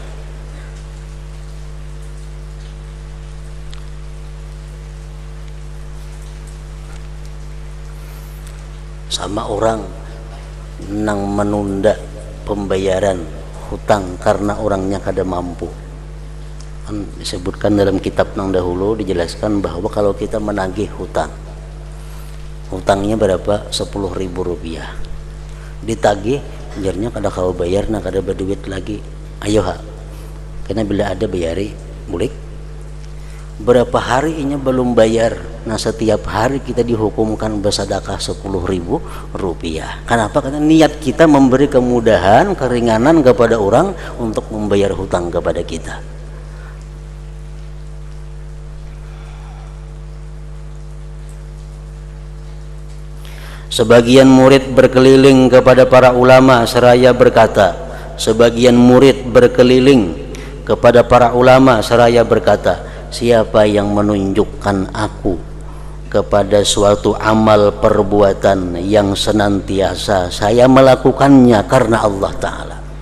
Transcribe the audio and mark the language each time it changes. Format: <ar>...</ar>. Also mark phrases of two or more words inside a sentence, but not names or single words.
<bjn>Sama orang nang menunda pembayaran hutang karena orangnya kada mampu.</bjn> <id>Kan disebutkan dalam kitab nang dahulu, dijelaskan bahwa kalau kita menagih hutang, hutangnya berapa? 10.000 rupiah. Ditagih,</id> <bjn>jarnya kada kau bayar, nah kada berduit lagi. Ayo ha, karena bila ada bayari, boleh.</bjn> <id>Berapa hari ini belum bayar? Nah setiap hari kita dihukumkan bersedekah 10.000 rupiah. Kenapa? Karena niat kita memberi kemudahan, keringanan kepada orang untuk membayar hutang kepada kita. Sebagian murid berkeliling kepada para ulama seraya berkata, sebagian murid berkeliling kepada para ulama seraya berkata, siapa yang menunjukkan aku kepada suatu amal perbuatan yang senantiasa saya melakukannya karena Allah Ta'ala.</id>